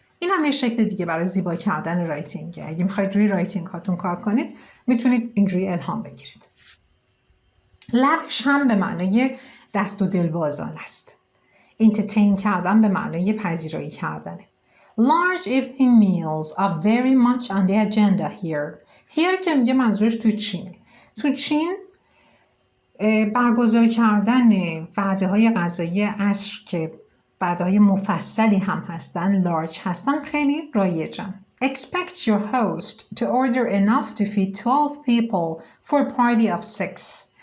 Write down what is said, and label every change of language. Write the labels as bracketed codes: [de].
[fa] این هم یه شکل دیگه برای زیبا کردن رایتینگه. اگه میخواید روی رایتینگ هاتون کار کنید میتونید اینجوری الهام بگیرید. lavish هم به معنای دست و دل بازان است. entertain کردن به معنای پذیرایی کردنه. [en] Large evening meals are very much on the agenda here. [fa] Here که میگه منظورش توی چینه. تو چین برگزار کردن وعده های غذایی عصر که وعده های مفصلی هم هستن، لارج هستن، خیلی رایجن. [en] Expect your host to order enough to feed 12 people for a party of 6.